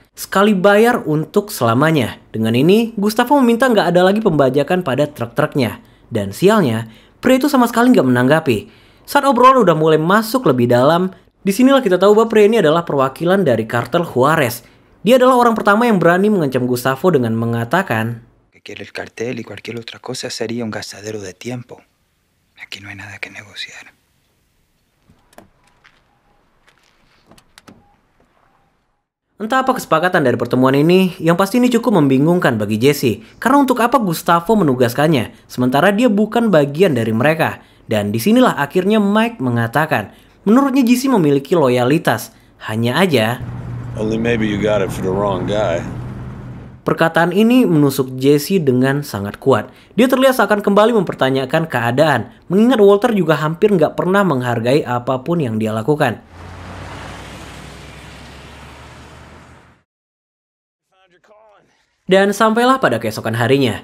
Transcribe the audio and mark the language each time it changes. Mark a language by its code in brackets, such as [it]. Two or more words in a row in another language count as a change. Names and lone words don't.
[id] Sekali bayar untuk selamanya. Dengan ini, Gustavo meminta nggak ada lagi pembajakan pada truk-truknya. Dan sialnya, pria itu sama sekali nggak menanggapi. Saat obrolan udah mulai masuk lebih dalam, disinilah kita tahu bahwa pria ini adalah perwakilan dari kartel Juarez. Dia adalah orang pertama yang berani mengancam Gustavo dengan mengatakan, [es] Que el cartel y cualquier otra cosa sería un gastadero de tiempo. Aquí no hay nada que negociar. [id] entah apa kesepakatan dari pertemuan ini, yang pasti ini cukup membingungkan bagi Jesse. Karena untuk apa Gustavo menugaskannya, sementara dia bukan bagian dari mereka. Dan disinilah akhirnya Mike mengatakan, menurutnya Jesse memiliki loyalitas. Hanya aja, [en] Only maybe you got it for the wrong guy. [id] perkataan ini menusuk Jesse dengan sangat kuat. Dia terlihat seakan kembali mempertanyakan keadaan, mengingat Walter juga hampir nggak pernah menghargai apapun yang dia lakukan. Dan sampailah pada keesokan harinya.